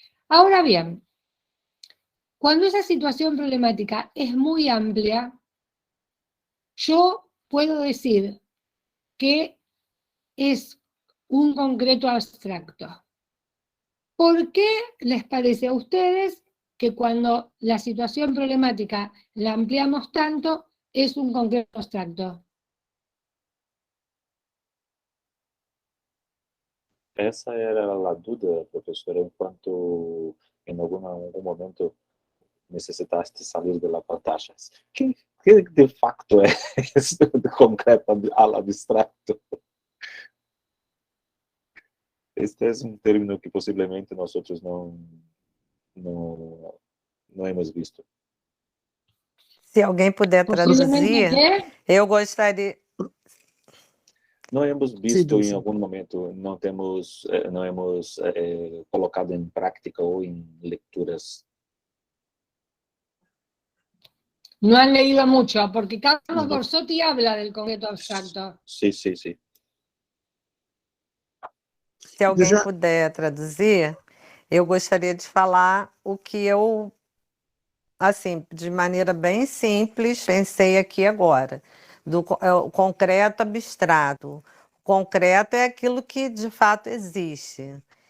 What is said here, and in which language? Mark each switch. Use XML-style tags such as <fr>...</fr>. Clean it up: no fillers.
<es>Ahora bien, cuando esa situación problemática es muy amplia, yo puedo decir que es un concreto abstracto. ¿Por qué les parece a ustedes que cuando la situación problemática la ampliamos tanto, es un concreto abstracto?</es> <pt>Essa era a dúvida, professora, enquanto em algum momento necessitaste sair da pantalla. Que de facto é isso de concreto</pt> <es>al abstracto?</es> <pt>Este é um término que possivelmente nós outros não</pt> <es>hemos visto.</es> <pt>Se alguém puder traduzir, eu gostaria. Não</pt> <es>hemos visto</es> <pt>em algum momento, não</pt> <es>hemos colocado</es> <pt>em prática ou em leituras.</pt> <es>No han leído mucho, porque Carlos Borsotti habla del concreto abstracto.</es> <pt>Sim, sim, sim. Se alguém puder traduzir, eu gostaria de falar o que eu, assim, de maneira bem simples, pensei aqui agora. O concreto abstrato. O concreto é aquilo que de fato existe.</pt>